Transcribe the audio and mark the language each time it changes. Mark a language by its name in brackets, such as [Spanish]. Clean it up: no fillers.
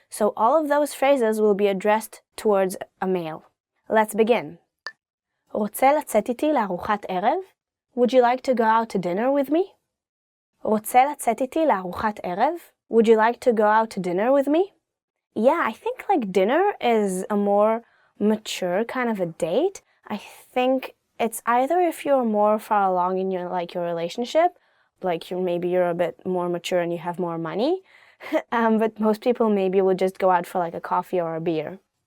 [English] So all of those phrases will be addressed towards a male. Let's begin. [Hebrew] רוצה לצאת איתי לארוחת ערב? [English] Would you like to go out to dinner with me? [Hebrew] רוצה לצאת איתי לארוחת ערב? [English] Would you like to go out to dinner with me? Yeah, I think like dinner is a more mature kind of a date. I think it's either if you're more far along in your relationship, like maybe you're a bit more mature and you have more money, but most people maybe will just go out for like a coffee or a beer.